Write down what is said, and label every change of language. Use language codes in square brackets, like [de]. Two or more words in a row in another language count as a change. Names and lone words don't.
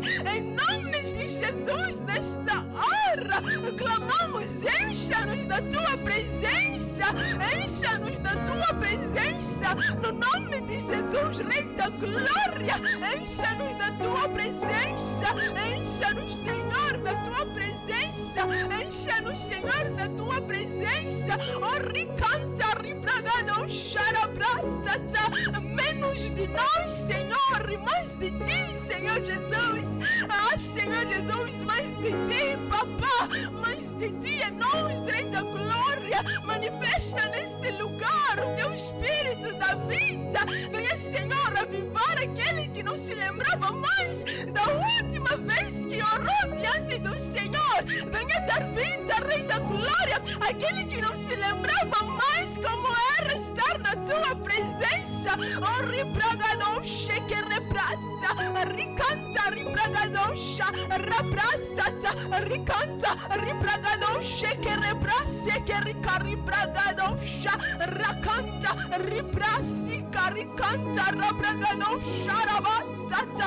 [pt] Em nome de Jesus, nesta hora, clamamos, encha-nos da tua presença. Encha-nos da tua presença. No nome de Jesus, Rei da Glória, encha-nos da tua presença. Encha-nos, Senhor, da tua presença. Encha-nos, Senhor, da tua presença. Oh, ricanta, ribragado, xarabrasata. Menos de nós, Senhor, e mais de ti, Senhor Jesus. Ah, Senhor Jesus, mais de ti, Papá. Mais de ti é nós, Rei da Glória. Manifesta neste lugar o teu Espírito da vida. Venha, Senhor, avivar aquele que não se lembrava mais da última vez que orou diante do Senhor. Venha dar vida, Rei da Glória, aquele que não se lembrava mais como era estar na tua presença. Oh, ribragadão, cheque rebrasa, ricanta, ribragadão, chá, rabrasa, ricanta, ribragadão, cheque rebrasa, que ribragadão, chá, racanta, ribrasi, caricanta, rabragadão, xarabasata,